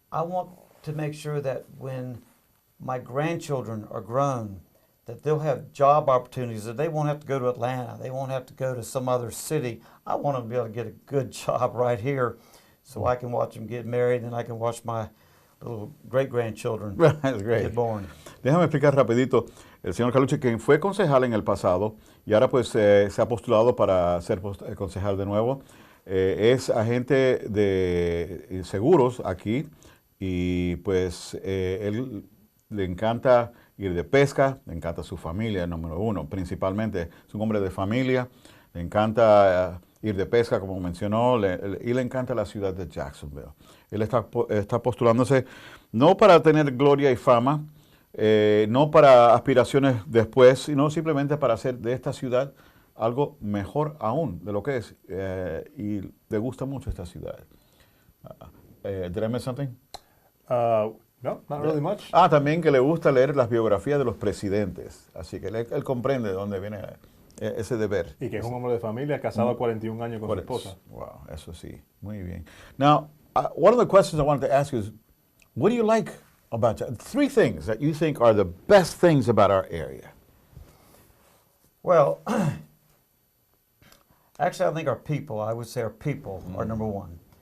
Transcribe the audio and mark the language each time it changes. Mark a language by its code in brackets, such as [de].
[en] I want to make sure that when my grandchildren are grown, that they'll have job opportunities, that they won't have to go to Atlanta, they won't have to go to some other city. I want them to be able to get a good job right here so I can watch them get married and I can watch my little great-grandchildren get born. [es] Déjame explicar rapidito. El señor Carlucci, quien fue concejal en el pasado y ahora pues se ha postulado para ser concejal de nuevo, es agente de seguros aquí y pues él le encanta ir de pesca, le encanta su familia, número 1, principalmente es un hombre de familia, le encanta ir de pesca, como mencionó, y le encanta la ciudad de Jacksonville. Él está postulándose no para tener gloria y fama, no para aspiraciones después, sino simplemente para hacer de esta ciudad algo mejor aún de lo que es. Y le gusta mucho esta ciudad. [en] Did I miss something? No, not really much. [es] También que le gusta leer las biografías de los presidentes. Así que él comprende de dónde viene ese deber. Y que es un hombre de familia, casado a 41 años con su esposa. Wow, eso sí, muy bien. [en] Now, one of the questions I wanted to ask you is, what do you like about Jacksonville? 3 things that you think are the best things about our area. Well, actually, I think our people, I would say our people are number one.